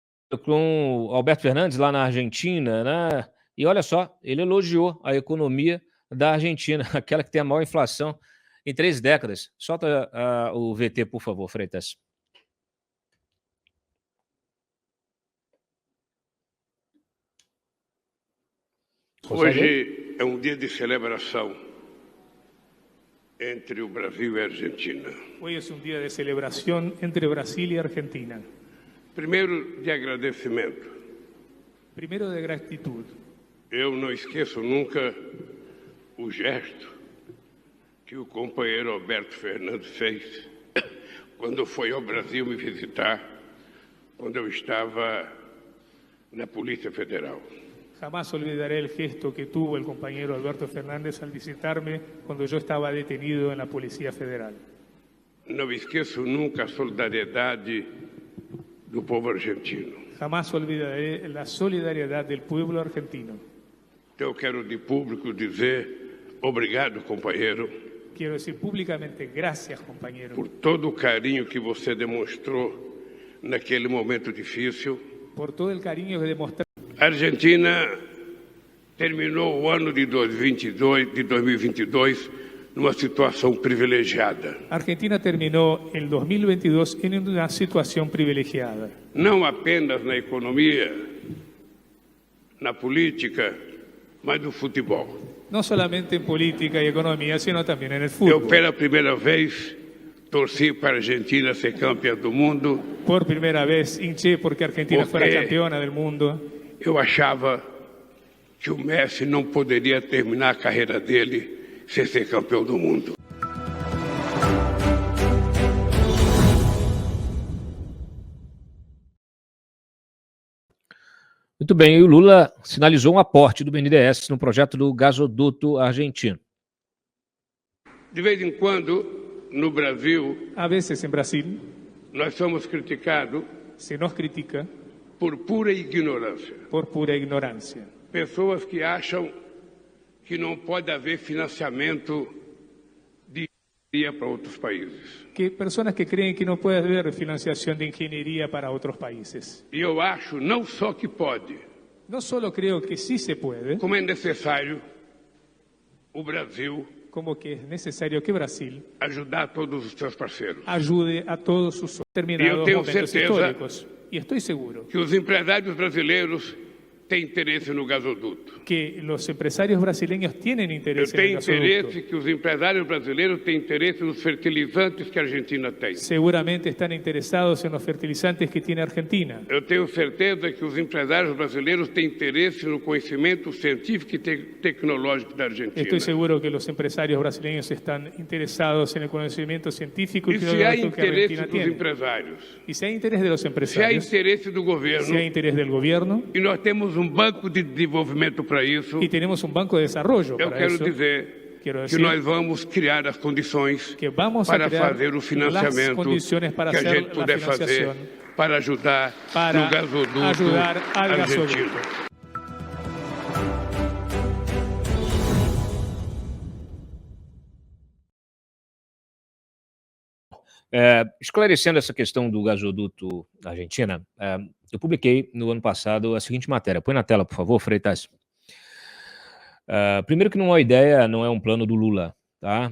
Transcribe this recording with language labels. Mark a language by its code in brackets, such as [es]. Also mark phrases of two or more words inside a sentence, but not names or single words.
[pt] com o Alberto Fernandes lá na Argentina, né? E olha só, ele elogiou a economia da Argentina, aquela que tem a maior inflação em 3 décadas. Solta o VT, por favor, Freitas. Hoje é um dia de celebração entre o Brasil e a Argentina. [es] Hoy es un día de celebración entre Brasil y Argentina. [pt] Primeiro, de agradecimento. [es] Primero de gratitud. [pt] Eu não esqueço nunca o gesto que o companheiro Alberto Fernandes fez quando foi ao Brasil me visitar, quando eu estava na Polícia Federal. [es] Jamás olvidaré el gesto que tuvo el compañero Alberto Fernández al visitarme cuando yo estaba detenido en la Policía Federal. [pt] Não esqueço nunca a solidariedade do povo argentino. [es] Jamás olvidaré la solidaridad del pueblo argentino. [pt] Então eu quero de público dizer obrigado, companheiro, [es] Quiero decir públicamente gracias, compañero, [pt] por todo o carinho que você demonstrou naquele momento difícil. [es] por todo el cariño que demostraron. [pt] A Argentina terminou o ano de 2022 numa situação privilegiada. [es] Argentina terminó el 2022 en una situación privilegiada. [pt] Não apenas na economia, na política, mas no futebol. [es] No solamente en política y economía, sino también en el [pt] Eu, [es] fútbol. [pt] pela primeira vez, torci para a Argentina ser campeã do mundo. [es] Por primera vez hinché porque Argentina fuera campeona del mundo. [pt] Eu achava que o Messi não poderia terminar a carreira dele sem ser campeão do mundo. Muito bem, e o Lula sinalizou um aporte do BNDES no projeto do gasoduto argentino. De vez em quando, no Brasil, [es] A veces en Brasil [pt] nós somos criticados [es] se nos critica [pt] por pura ignorância. [es] por pura ignorancia. [pt] Pessoas que acham que não pode haver financiamento de engenharia para outros países. [es] Que personas que creen que no puede haber financiación de ingeniería para otros países. [pt] E eu acho não só que pode, [es] No solo creo que sí se puede, [pt] como é necessário o Brasil [es] como que es necesario que Brasil [pt] ajudar todos os seus parceiros. [es] ayude a todos sus determinados tengo momentos [pt] certeza [es] históricos. Y estoy seguro [pt] Que os empresários brasileiros têm interesse no gasoduto. [es] que los empresarios brasileños tienen [pt] Eu [es] interés en el [pt] tenho [es] gasoducto. [pt] interesse que os empresários brasileiros têm interesse nos fertilizantes que a Argentina tem. [es] Seguramente están interesados en los fertilizantes que tiene Argentina. [pt] Eu tenho certeza que os empresários brasileiros têm interesse no conhecimento científico e tecnológico da Argentina. [es] Estoy seguro que los empresarios brasileños están interesados en el conocimiento científico y [pt] E se há [es] tecnológico que [pt] interesse [es] Argentina [pt] dos [es] tiene. [pt] empresários, [es] Y si hay interés de los [pt] se há [es] empresarios, [pt] interesse do [es] si [pt] governo, [es] hay interés del gobierno, [pt] e nós temos um banco de desenvolvimento para isso, [es] y tenemos un banco de desarrollo [pt] eu [es] para [pt] quero [es] eso, [pt] dizer [es] quiero [pt] que [es] decir [pt] nós vamos criar as condições [es] que vamos a [pt] para [es] crear [pt] fazer o [es] las [pt] financiamento [es] condiciones para [pt] que a [es] hacer [pt] gente [es] la [pt] puder fazer [es] financiación [pt] para ajudar [es] para [pt] no gasoduto [es] ayudar al [pt] argentino. [es] gasoducto. [pt] Esclarecendo essa questão do gasoduto da Argentina, eu publiquei no ano passado a seguinte matéria. Põe na tela, por favor, Freitas. Primeiro que não é uma ideia, não é um plano do Lula, tá?